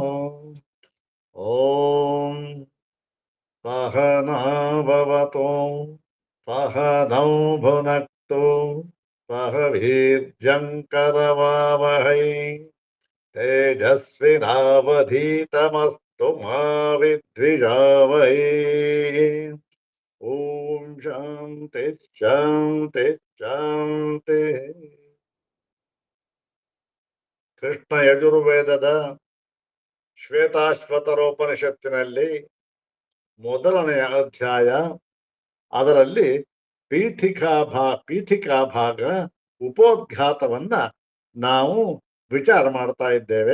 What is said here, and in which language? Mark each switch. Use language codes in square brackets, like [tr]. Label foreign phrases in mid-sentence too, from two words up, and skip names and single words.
[sa] ॐ सहना भवतु सहनौ भुनक्तु सह वीर्यङ्करवावहै तेजस्विनावधीतमस्तु मा विद्विषावहै। ಓಂ ಶಾಂತಿ ಶಾಂತಿ ಶಾಂತಿ. [kn] ಕೃಷ್ಣ ಯಜುರ್ವೇದದ ಶ್ವೇತಾಶ್ವತರೋಪನಿಷತ್ತಿನಲ್ಲಿ ಮೊದಲನೆಯ ಅಧ್ಯಾಯ, ಅದರಲ್ಲಿ ಪೀಠಿಕಾ ಭಾಗ ಉಪೋದ್ಘಾತವನ್ನ ನಾವು ವಿಚಾರ ಮಾಡ್ತಾ ಇದ್ದೇವೆ.